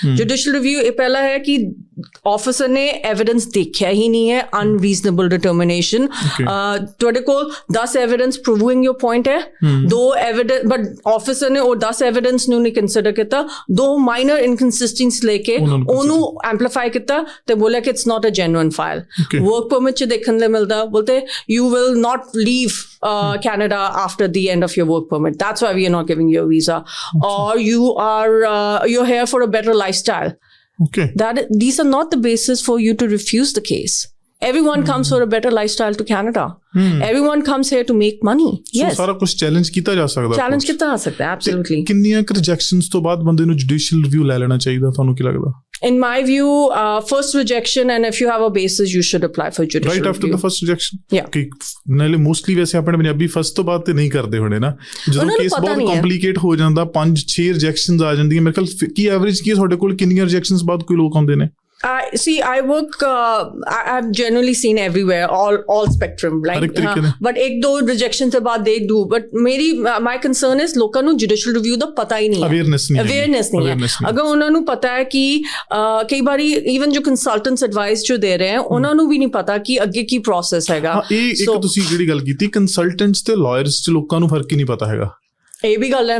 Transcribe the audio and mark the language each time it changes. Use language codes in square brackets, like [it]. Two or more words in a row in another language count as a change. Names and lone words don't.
[en] judicial review [pa] ਇਹ ਪਹਿਲਾ ਹੈ ਕਿ ਆਫਿਸਰ ਨੇ ਐਵੀਡੈਂਸ ਦੇਖਿਆ ਹੀ ਨਹੀਂ ਹੈ, [en] unreasonable determination, [pa] ਤੁਹਾਡੇ ਕੋਲ 10 [en] evidence proving your point [pa] ਹੈ, 2 [en] evidence but officer [pa] ਨੇ ਉਹ 10 ਐਵੀਡੈਂਸ ਨੂੰ ਨਹੀਂ ਕੰਸੀਡਰ ਕੀਤਾ, 2 [en] minor inconsistencies [pa] ਲੈ ਕੇ ਉਹਨੂੰ ਐਂਪਲੀਫਾਈ ਕੀਤਾ ਤੇ ਬੋਲਿਆ ਕਿ [en] it's not a genuine file. [pa] ਵਰਕ ਪਰਮਿਟ 'ਚ ਦੇਖਣ ਲਈ ਮਿਲਦਾ, ਬੋਲਤੇ [en] you will not leave Canada after the end of your work permit. That's why we are not giving you a visa. Or you're here for a better lifestyle. Okay. These are not the basis for you to refuse the case. Everyone comes for a better lifestyle to Canada. Everyone comes here to make money. Yes. [pa] ਸਾਰਾ ਕੁਝ ਚੈਲੰਜ ਕੀਤਾ ਜਾ ਸਕਦਾ। ਚੈਲੰਜ ਕੀਤਾ ਜਾ ਸਕਦਾ, absolutely. ਕਿੰਨੀਆਂ ਰਿਜੈਕਸ਼ਨਸ ਤੋਂ ਬਾਅਦ ਬੰਦੇ ਨੂੰ [en] judicial review [pa] ਲੈ ਲੈਣਾ ਚਾਹੀਦਾ, ਤੁਹਾਨੂੰ ਕੀ ਲੱਗਦਾ? [en] In my view, first rejection, and if you have a basis, you should apply for judicial review. Right after the first rejection? Yeah. [pa] ਨਾਲੇ ਮੋਸਟਲੀ ਵੈਸੇ ਆਪਣੇ ਪੰਜਾਬੀ ਫਸਟ ਤੋਂ ਬਾਅਦ ਤੇ ਨਹੀਂ ਕਰਦੇ ਹੋਣੇ ਨਾ, ਜਦੋਂ ਕੇਸ ਬਹੁਤ ਕੰਪਲਿਕੇਟ ਹੋ ਜਾਂਦਾ, 5-6 ਰਿਜੈਕਸ਼ਨਸ ਆ ਜਾਂਦੀਆਂ। ਮੇਰੇ ਖਿਆਲ ਕੀ ਐਵਰੇਜ ਕੀ ਤੁਹਾਡੇ ਕੋਲ ਕਿੰਨੀਆਂ ਰਿਜੈਕਸ਼ਨਸ ਬਾਅਦ ਕੋਈ ਲੋਕ ਆਉਂਦੇ ਨੇ? [en] See, I work, I've generally seen everywhere, all spectrum, right? But [hi] ek do rejection se baad [en] they do. But my concern is [pa] loਕਾਂ ਨੂੰ [en] judicial review [pa] ਦਾ ਪਤਾ ਹੀ ਨਹੀਂ ਹੈ, awareness ਨਹੀਂ ਹੈ। ਅਗਰ ਉਹਨਾਂ ਨੂੰ ਪਤਾ ਹੈ ਕਿ ਕਈ ਵਾਰੀ even ਜੋ [en] consultants advice [pa] ਜੋ ਦੇ ਰਹੇ ਹੈ, ਉਹਨਾਂ ਨੂੰ ਵੀ ਨਹੀਂ ਪਤਾ ਕਿ ਅੱਗੇ ਕੀ process ਹੈਗਾ। ਇਹ ਇੱਕ ਤੁਸੀਂ ਜਿਹੜੀ ਗੱਲ ਕੀਤੀ, consultants ਤੇ lawyers 'ਚ ਲੋਕਾਂ ਨੂੰ ਫਰਕ ਹੀ ਨਹੀਂ ਪਤਾ ਹੈਗਾ। ਇਹ ਵੀ ਗੱਲ ਹੈ,